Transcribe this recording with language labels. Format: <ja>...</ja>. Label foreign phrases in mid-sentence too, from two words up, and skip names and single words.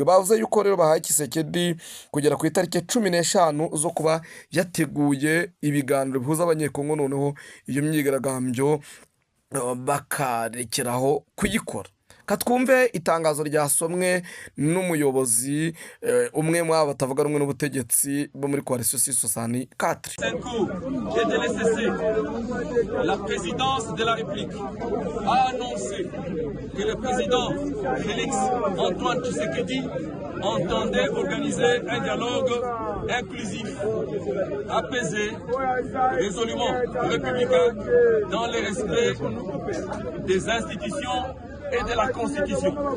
<rw>Bavuze yuko rero bahaye Tshisekedi kugera ku itariki 15 zo kuba yateguye ibiganiro bihuza abanyekongo noneho iyo myigaragambyo bakarekeraho kuyikora. Katwumve itangazo ryasomwe n'umuyobozi umwe mu batavuga rumwe n'ubutegetsi bo muri coalition C64.</rw> <fr>La présidence de la République a annoncé que le président Félix Antoine Tshisekedi entendait organiser un dialogue inclusif, apaisé, résolument républicain, dans le respect des institutions et de la Constitution.</fr>